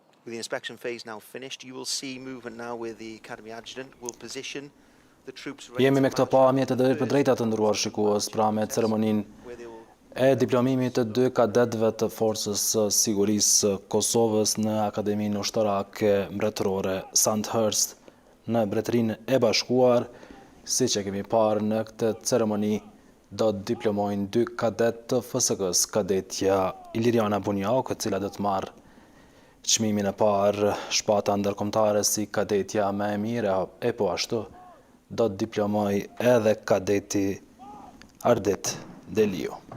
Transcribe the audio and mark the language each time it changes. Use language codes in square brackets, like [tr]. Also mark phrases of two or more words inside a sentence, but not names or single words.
[en] With the inspection phase now finished, you will see movement now where the Academy Adjutant will position the troops ready [sq] Jemi [en] to [sq] me këto [en] march [sq] pamje të drejt për drejtat të ndëruar shikues pra me ceremoninë e diplomimit të 2 kadetëve të Forcës së Sigurisë së Kosovës në Akademinë Ushtarake Mbretërore Sandhurst në Mbretërinë e Bashkuar. Siç e kemi parë në këtë ceremoni, do të diplomojnë 2 kadet të FSK-s, kadetja Iliriana Bunjauk, e cila do të marrë çmimin e parë shpata ndërkombëtare si kadetja më e mirë, e po ashtu do të diplomoj edhe kadeti Ardit Deliu.